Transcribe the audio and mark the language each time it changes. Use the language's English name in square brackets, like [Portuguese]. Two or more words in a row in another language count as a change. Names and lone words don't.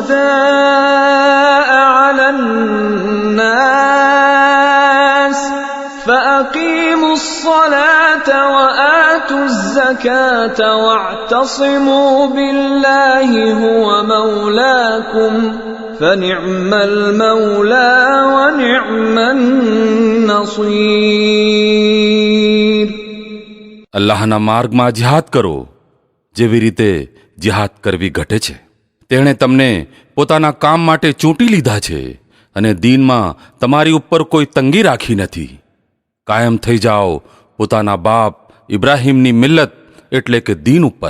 [Arabic] شهداء على الناس فأقيموا الصلاة وآتوا الزكاة واعتصموا بالله هو مولاكم فنعم المولى ونعم النصير. [Gujarati] અલ્લાહના માર્ગમાં જિહાદ કરો જેવી રીતે જિહાદ કરવી ઘટે છે. તેણે તમને પોતાના કામ માટે ચૂંટી લીધા છે અને દીનમાં તમારી ઉપર કોઈ તંગી રાખી નથી. કાયમ થઈ જાઓ પોતાના બાપ ઇબ્રાહીમની મિલ્લત એટલે કે દીન ઉપર.